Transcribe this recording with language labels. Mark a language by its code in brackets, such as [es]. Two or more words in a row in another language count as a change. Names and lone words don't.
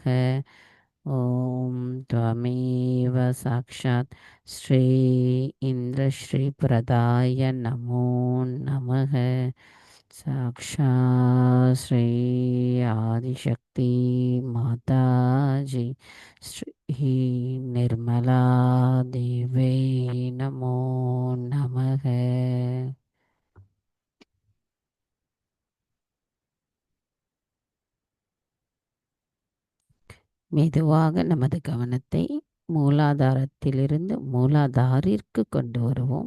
[sa] ॐ त्वमेव साक्षात् श्री इन्द्रश्री प्रदाय नमो नमः. साक्षात् श्री आदिशक्ति माताजी श्री निर्मला देवै नमो नमः. [ta] மெதுவாக நமது கவனத்தை மூலாதாரத்திலிருந்து மூலாதாரிற்கு கொண்டு வருவோம்.